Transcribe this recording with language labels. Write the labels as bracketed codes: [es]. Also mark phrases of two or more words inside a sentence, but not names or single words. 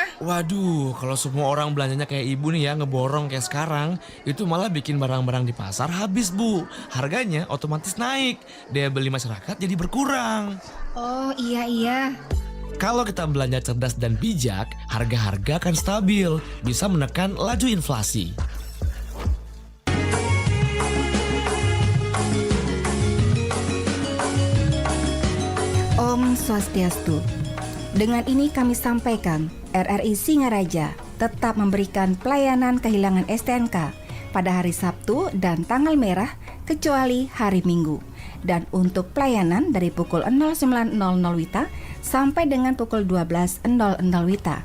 [id] Waduh, kalau semua orang belanjanya kayak Ibu nih ya, ngeborong kayak sekarang, itu malah bikin barang-barang di pasar habis Bu. Harganya otomatis naik. Daya beli masyarakat jadi berkurang. Oh iya. Kalau kita belanja cerdas dan bijak, harga-harga akan stabil, bisa menekan laju inflasi. [ban] Om Swastiastu. [id] Dengan ini kami sampaikan, RRI Singaraja tetap memberikan pelayanan kehilangan STNK pada hari Sabtu dan tanggal merah kecuali hari Minggu. Dan untuk pelayanan dari pukul 09.00 WITA sampai dengan pukul 12.00 WITA.